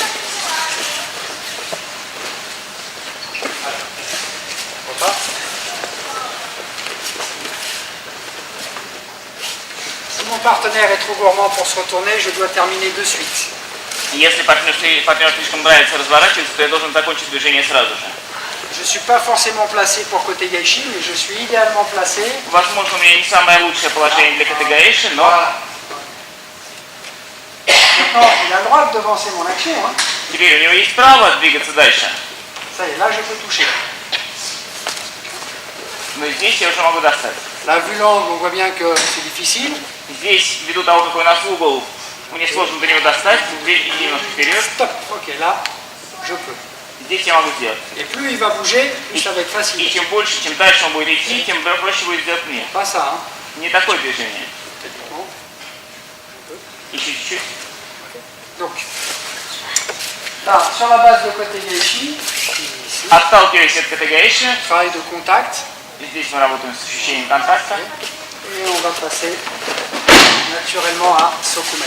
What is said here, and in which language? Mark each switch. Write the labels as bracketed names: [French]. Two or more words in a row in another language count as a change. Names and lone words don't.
[French] Si mon partenaire est trop gourmand pour se retourner, je dois terminer de suite. [Russian] если партнер слишком нравится разворачиваться, то я должен закончить движение сразу же. [French] Je ne suis pas forcément placé pour côté Gaishi, mais je suis idéalement placé. [Russian] Возможно, у меня не самое лучшее положение для категориши, но [French] Maintenant, il a le droit de devancer mon action. Hein. [Russian] теперь у него есть право двигаться дальше. [French] Ça y est, là je peux toucher. [Russian] Но здесь я уже могу достать. [French] Là, vu l'angle, on voit bien que c'est difficile. [Russian] Здесь, ввиду того, какой у нас угол, мне сложно до него достать, и немножко вперед. [French] Stop. Ok, là, je peux. [Russian] Здесь я могу сделать. [French] Et plus il va bouger, plus ça va être [Russian] И [French] facile. [Russian] чем больше, чем дальше он будет идти, тем проще будет сделать мне. [French] Pas ça, hein. [Russian] Не такое движение. [French] Bon. [Russian] Еще чуть-чуть. [French] Donc, là, sur la base de côté Gaishi, ici, [Russian] Отталкиваясь от категориши, [French] travail de contact, [Russian] здесь мы работаем с ощущением контакта, [French] et on va passer naturellement à Sokumen.